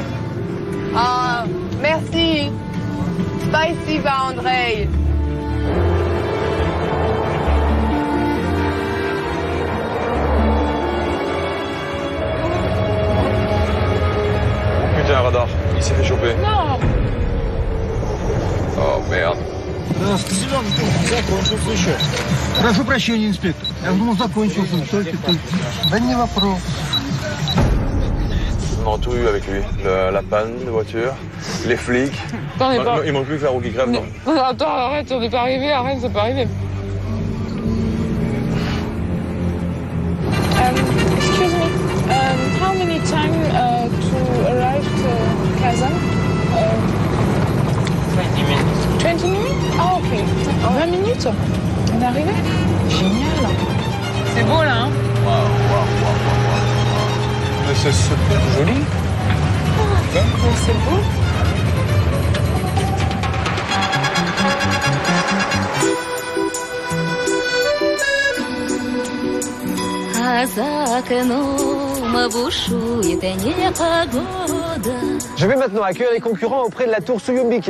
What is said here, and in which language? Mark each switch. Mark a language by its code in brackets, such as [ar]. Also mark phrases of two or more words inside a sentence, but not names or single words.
[fr] Ah, merci. Спасибо, Andrei. Putain, radar, il s'est fait choper. Non. Oh merde. [ru] Прошу прощения, инспектор. Я думал, закончился. Да не вопрос. [fr] On a tout eu avec lui. La panne de voiture, les flics. Attends, Il manque plus que la roue qui crève, non? Attends, arrête, on n'est pas arrivé, arrête, ça peut arriver. [en] Excuse me, how many time to arrive to Kazan? 20 minutes. 20 minutes? [fr] Ah, ok. 20 minutes? On est arrivé? Génial. C'est beau, là, hein? Mais c'est super joli. C'est beau. Je vais maintenant accueillir les concurrents auprès de la tour Suyumbike.